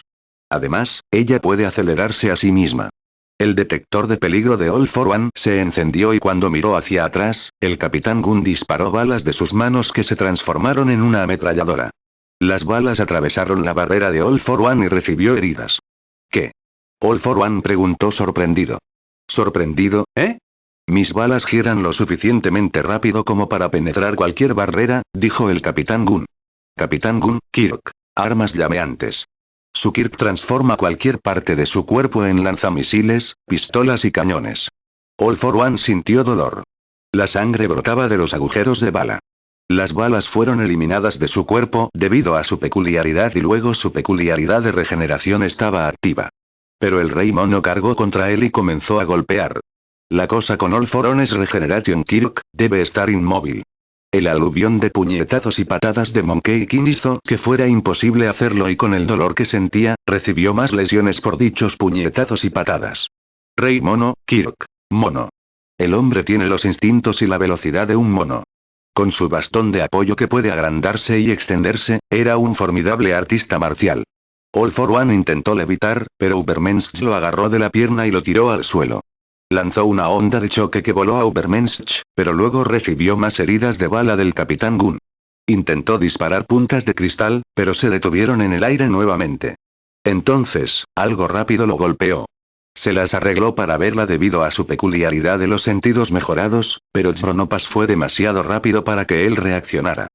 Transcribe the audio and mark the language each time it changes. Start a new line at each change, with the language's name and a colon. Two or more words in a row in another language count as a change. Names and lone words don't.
Spanish: Además, ella puede acelerarse a sí misma. El detector de peligro de All for One se encendió y cuando miró hacia atrás, el Capitán Gunn disparó balas de sus manos que se transformaron en una ametralladora. Las balas atravesaron la barrera de All for One y recibió heridas. ¿Qué? All for One preguntó sorprendido. ¿Sorprendido, eh? Mis balas giran lo suficientemente rápido como para penetrar cualquier barrera, dijo el Capitán Gunn. Capitán Gunn, Kirk. Armas llameantes. Su Kirk transforma cualquier parte de su cuerpo en lanzamisiles, pistolas y cañones. All for One sintió dolor. La sangre brotaba de los agujeros de bala. Las balas fueron eliminadas de su cuerpo debido a su peculiaridad y luego su peculiaridad de regeneración estaba activa. Pero el Rey Mono cargó contra él y comenzó a golpear. La cosa con All for One es
English: Regeneration Kirk,
Spanish: debe estar inmóvil. El aluvión de puñetazos y patadas de Monkey King hizo que fuera imposible hacerlo y con el dolor que sentía, recibió más lesiones por dichos puñetazos y patadas. Rey Mono, Kirk. Mono. El hombre tiene los instintos y la velocidad de un mono. Con su bastón de apoyo que puede agrandarse y extenderse, era un formidable artista marcial. All for One intentó levitar, pero Ubermensch lo agarró de la pierna y lo tiró al suelo. Lanzó una onda de choque que voló a Ubermensch, pero luego recibió más heridas de bala del Capitán Gunn. Intentó disparar puntas de cristal, pero se detuvieron en el aire nuevamente. Entonces, algo rápido lo golpeó. Se las arregló para verla debido a su peculiaridad de los sentidos mejorados, pero Chronopas fue demasiado rápido para que él reaccionara.